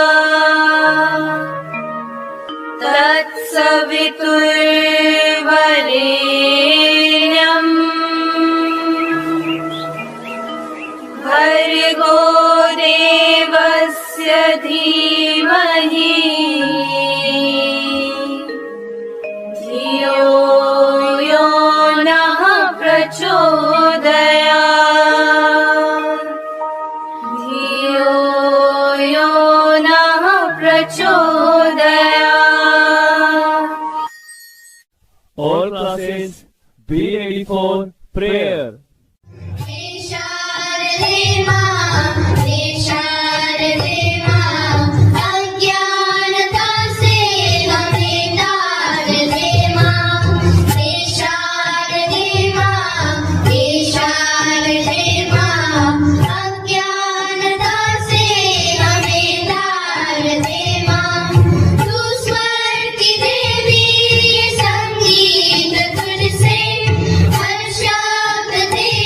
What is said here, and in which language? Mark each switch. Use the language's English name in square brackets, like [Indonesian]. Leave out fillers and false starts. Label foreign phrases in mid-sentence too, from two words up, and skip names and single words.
[Sanskrit] तत्सवितुर्वरेण्यम् भर्गो देवस्य धीमहि धियो यो नः प्रचोदयात्। धियो यो नः प्रचोदयात्। [English] All classes be ready for prayer. [Hindi] शारदे मां अज्ञानता से हमें तारदे मां। हे शारदे मां अज्ञानता से हमें तारदे मां। तू स्वर की देवी, संगीत तुझसे हर शब्द